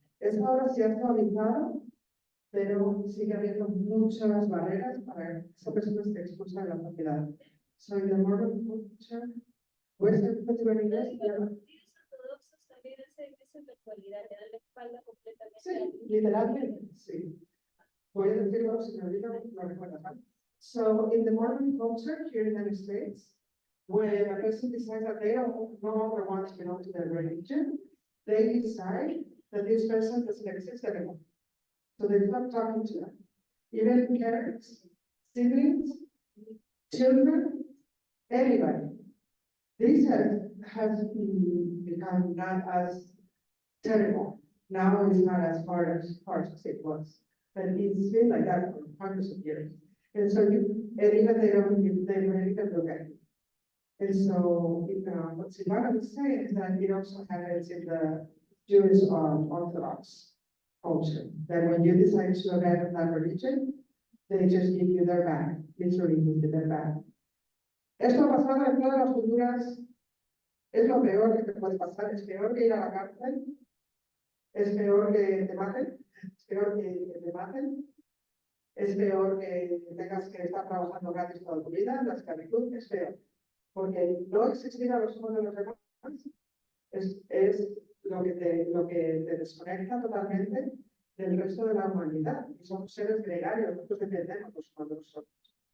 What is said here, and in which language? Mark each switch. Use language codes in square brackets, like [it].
[es] Eso ahora se ha actualizado, pero sigue habiendo muchas barreras para que esa persona esté expulsada de la sociedad. Soy de Mormon culture. Voy a hacer un inglés. Los judíos ortodoxos también hacen eso en la actualidad, le dan la espalda completamente. Sí, literalmente, sí. Voy a decirlo, si me olvido, lo recuerdo, ¿vale? [en] So, in the Mormon culture here in the United States, when a person decides that they no longer want to belong to their religion, they decide that this person doesn't exist anymore. So they stop talking to them. Even parents, siblings, children, anybody. This has become not as terrible. Now it's not as harsh as it was. But it's been like that for hundreds of years. And so and even they don't really look at it. And so what Silvana was saying is that it also happens in the Jewish Orthodox culture. That when you decide to abandon that religion, they just give you their back, literally give you their back. [es] Esto ha pasado en todas las culturas, es lo peor que te puede pasar, es peor que ir a la cárcel, es peor que te maten, es peor que te maten, es peor que tengas que estar trabajando gratis toda tu vida, la esclavitud es peor, porque no existir a los ojos de los demás es lo que te desconecta totalmente del resto de la humanidad, y somos seres gregarios, nosotros dependemos los unos de los otros.